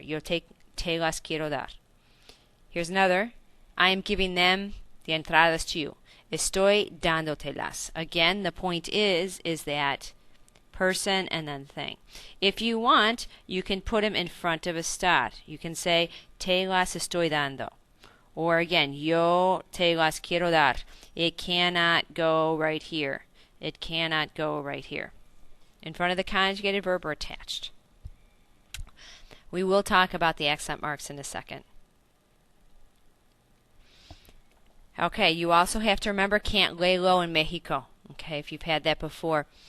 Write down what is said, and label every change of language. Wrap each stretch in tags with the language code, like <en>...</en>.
<es>Yo te las quiero dar.</es> <en>Here's another. I am giving them the entradas to you.</en> <es>Estoy dándotelas.</es> <en>Again, the point is that person and then thing. If you want, you can put them in front of a estar. You can say,</en> <es>te las estoy dando.</es> <en>Or again,</en> <es>yo te las quiero dar.</es> <en>It cannot go right here. It cannot go right here. In front of the conjugated verb or attached. We will talk about the accent marks in a second. Okay, you also have to remember can't lay low in Mexico. Okay, if you've had that before.</en>